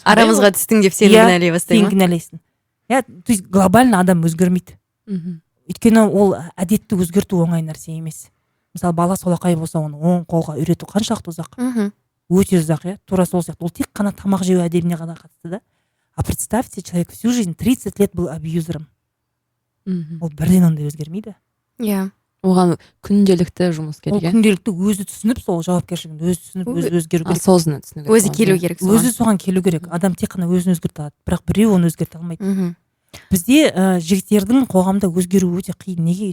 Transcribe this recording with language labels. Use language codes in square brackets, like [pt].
[kk] Арамызға түстің деп сені кінәлай бастайды ма? Сен кінәлайсың. Иә, то есть глобально адам өзгермейді. Өйткені ол әдетті өзгерту оңай нәрсе емес. Мысалы бала солақай болса оны оң қолға үйрету қаншалықты ұзақ? Өте ұзақ, иә. Тура сол сияқты. Ол тек қана тамақ жеу әдебіне ғана қатысты да. [ru] А представьте, человек всю жизнь 30 лет был абьюзером. [kk] Ол бірден ондай өзгермейді. Иә. Оған күнделікті жұмыс керек. Ол күнделікті өзі түсініп, сол жауапкершілігін өзі түсініп, өзі өзгеру керек. Осознанно түсіну керек. Өзі келу керек соған. Өзі соған келу керек. Адам тек қана өзін өзгерте алады, бірақ біреу оны өзгерте алмайды. Бізде жігіттердің қоғамда өзгеруі өте қиын. Неге?